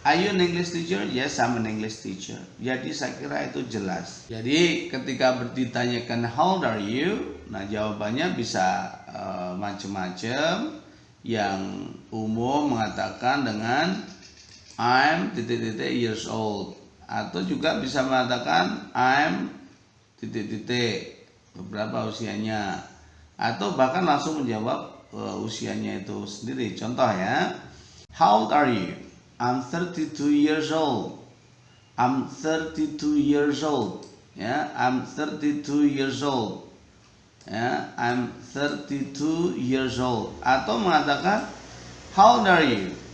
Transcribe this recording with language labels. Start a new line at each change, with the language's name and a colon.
English: Are you an English teacher? Yes, I'm an English teacher.
Indonesian: Jadi saya kira itu jelas. Jadi ketika ditanyakan
English: how old are you,
Indonesian: nah jawabannya bisa macam-macam. Yang umum mengatakan dengan I'm ...
English: years old,
Indonesian: atau juga bisa mengatakan I'm ... beberapa usianya, atau bahkan langsung menjawab usianya itu sendiri. Contoh ya,
English: how old are you? I'm 32 years old. I'm 32 years old. Ya, I'm 32 years old. Ya, I'm 32 years old.
Indonesian: Atau mengatakan
English: how old are you?